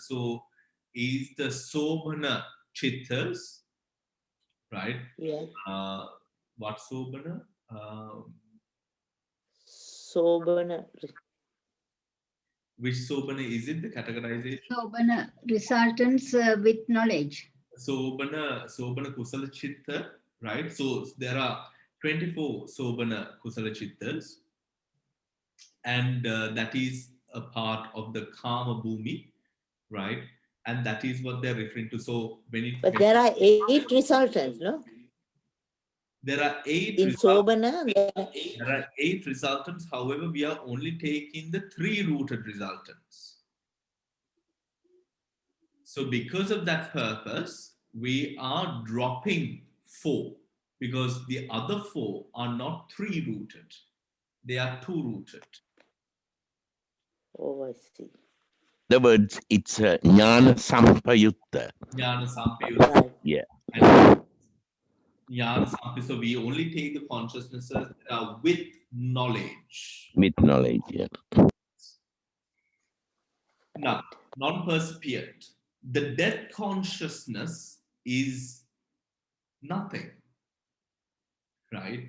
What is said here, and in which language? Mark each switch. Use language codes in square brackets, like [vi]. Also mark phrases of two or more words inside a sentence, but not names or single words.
[en] So is the [pi] sobhana chittas, [en] right? Yeah. Uh, what sobhana? Sobana. Which sobhana is it? The categorization. Sobhana resultants with knowledge. [pi] Sobhana kusala chitta, [en] right? So there are 24 [pi] sobhana kusala chittas, [en] and that is a part of the [pi] kama bhumi, [en] right? And that is what they're referring to. So But there are 8 resultants, no? there are eight In results. Sobana, There are 8 resultants. However, we are only taking the 3 rooted resultants. So because of that purpose, we are dropping 4 because the other 4 are not 3 rooted. They are 2 rooted. oh, I see. The words, it's [pi] jnana sampayutta. Jnana Sampayutta. [en] Right. Yeah. [pi] And Jnana Sampayutta. [en] So we only take the consciousnesses with knowledge. With knowledge. Yeah. Now, non-percipient. The death consciousness is nothing, right?